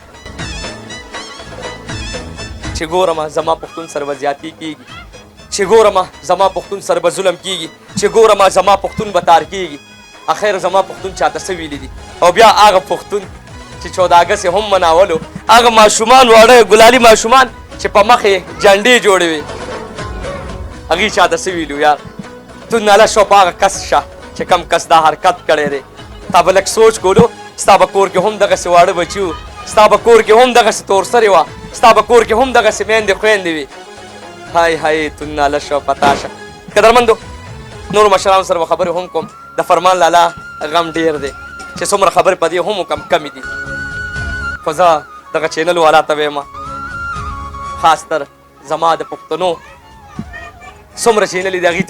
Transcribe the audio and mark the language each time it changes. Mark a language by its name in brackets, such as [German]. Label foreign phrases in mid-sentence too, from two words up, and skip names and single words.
[Pashto] چې ګورم زما پښتون سره به زیاتي کېږي چې ګورم زما پښتون سره به ظلم کېږي چې ګورم زما پښتون به تار کېږي اخیر زما پښتون چاته څه ویلي دي او بیا هغه پښتون چې 14 اګست هم مناولو هغه ماشومان واړه ګلالي ماشومان چې په مخ یې جنډې جوړې وې هغې چاته څه ویلو یار تو ناله شو په هغه کس شه چې کم کس دا حرکت کړی دی تا به لږ سوچ کولو ستا به کور کې هم دغسې واړه بچي وو ستا به کور کې هم دغسې تور سرې وه ستا به کور کې هم دغسې میندې خویندې وي های های تو ناله شو پتا شه قدرمندو نورو مشرانو سره به خبرې هم کوم د فرمان لالا غم ډېر دی چې څومره خبرې په دې هم کمې دي خو زه دغه چینل والا ته وایم خاص تر زما د پښتنو څومره چینل دي هغې ته